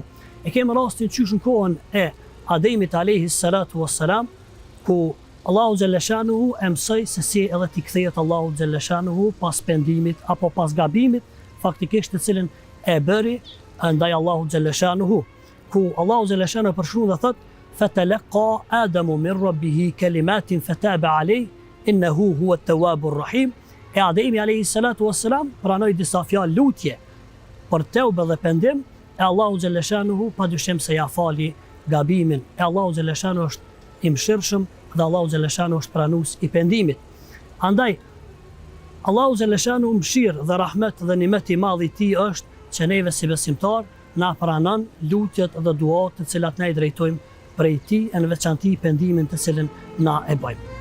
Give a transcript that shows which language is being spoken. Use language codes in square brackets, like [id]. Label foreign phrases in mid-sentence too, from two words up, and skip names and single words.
[sq] E kemë rastin qysh në kohën e Ademit [ar] عليه الصلاة والسلام, [sq] ku Allahu [ar] جل شأنه [sq] e mësoi se si edhe t'i kthehet Allahu [ar] جل شأنه [sq] pas pendimit apo pas gabimit faktikisht të cilin e bëri ndaj Allahu [ar] جل شأنه, [sq] ku Allahu [ar] جل شأنه [sq] përshkruan dhe thot: [ar] "فتلقى آدم من ربه كلمات فتاب عليه إنه هو التواب الرحيم." [sq] E Ademi [ar] عليه الصلاة والسلام [sq] pranoi disa fjalë lutje për teube dhe pendim, e Allahu [ar] جل شأنه [sq] padyshim se ja fali gabimin. E Allahu [ar] جل شأنه [sq] është i mëshirshëm dhe Allahu [ar] جل شأنه [sq] është pranues i pendimit. Andaj Allahu [ar] جل شأنه [sq] mëshirë dhe rahmet dhe nimet i madh i tij është që neve si besimtar na pranon lutjet dhe duat të cilat ne i drejtojmë prej tij, në veçanti pendimin të cilin na e bëjmë.